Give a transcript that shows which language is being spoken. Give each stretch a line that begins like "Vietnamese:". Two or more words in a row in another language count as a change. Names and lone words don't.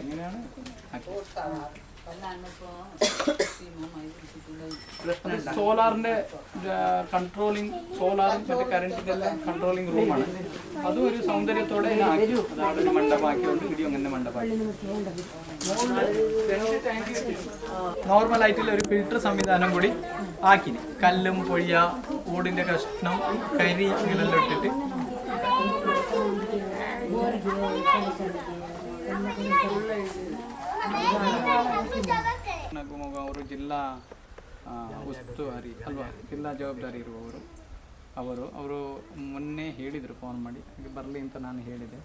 Malayalam: എങ്ങനെയാണ് സോളാറിന്റെ കൺട്രോളിങ്, സോളാറും മറ്റേ കറണ്ടിന്റെ എല്ലാം
English: controlling room.
Malayalam: അതും ഒരു സൗന്ദര്യത്തോടെ അതാണ് ഒരു മണ്ഡപമാക്കിയോണ്ട് ഇടിയും അങ്ങനെ മണ്ഡപമാക്കി. നോർമൽ ആയിട്ടുള്ള ഒരു ഫിൽട്ടർ സംവിധാനം കൂടി ആക്കി. കല്ലും പൊഴിയ ഓടിന്റെ കഷ്ണം കരി ഇങ്ങനെല്ലാം ഇട്ടിട്ട്
Kannada: ಅವರು ಜಿಲ್ಲಾ ಉಸ್ತುವಾರಿ ಅಲ್ವಾ, ಜಿಲ್ಲಾ ಜವಾಬ್ದಾರಿ ಇರುವವರು ಅವರು ಮೊನ್ನೆ ಹೇಳಿದರು ಫೋನ್ ಮಾಡಿ, ಹಾಗೆ ಬರಲಿ ಅಂತ ನಾನು ಹೇಳಿದೆ.